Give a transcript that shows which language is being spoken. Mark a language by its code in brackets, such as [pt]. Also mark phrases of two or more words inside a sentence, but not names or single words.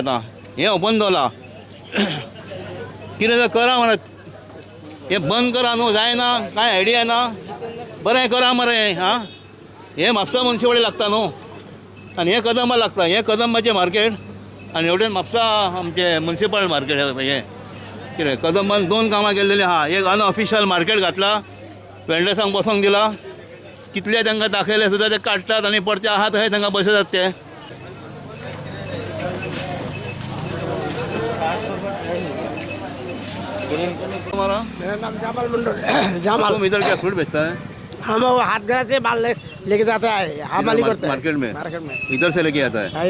[kok] आतां हें ओपन दवरलां कितें जाल्यार करा म्हणत हें बंद करा न्हू जायना कांय आयडिया ना बरें करा मरे हां हें म्हापसा म्युनिसिपालिटी लागता न्हू आनी हें कदंबा लागता हें कदंबाचें मार्केट आनी हेवटेन म्हापसा आमचें म्युनिसिपल मार्केट हें कितें कदंबान 2 कामां केल्लेलीं आहा एक अनऑफिशियल मार्केट घातला वेंडर्सांक बसोंक दिला कितले तांकां दाखयले सुद्दां ते काडटात आनी परते आहा थंय तांकां बसयतात ते [hi] मेरा नाम जामाल मंडल जामाल तुम इधर क्या फ्रूट बेचता है हम वो हाथ घर से माल लेके जाता है हमाली करते हैं मार्केट में मार्केट में इधर से लेके आता है